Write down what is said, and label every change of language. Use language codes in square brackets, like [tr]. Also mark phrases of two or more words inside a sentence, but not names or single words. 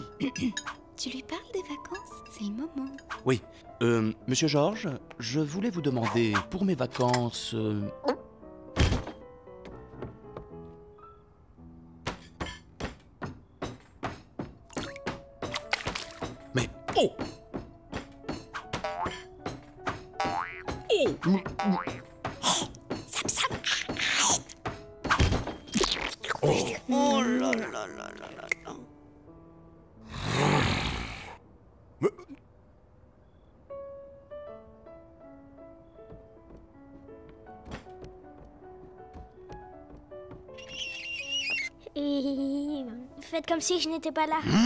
[fr] Tu lui parles des vacances? C'est le moment. Oui, monsieur Georges, je voulais vous demander, pour mes vacances... Mais... Oh! Oh! Sam Sam. Oh là là là là là là. Et faites comme si je n'étais pas là.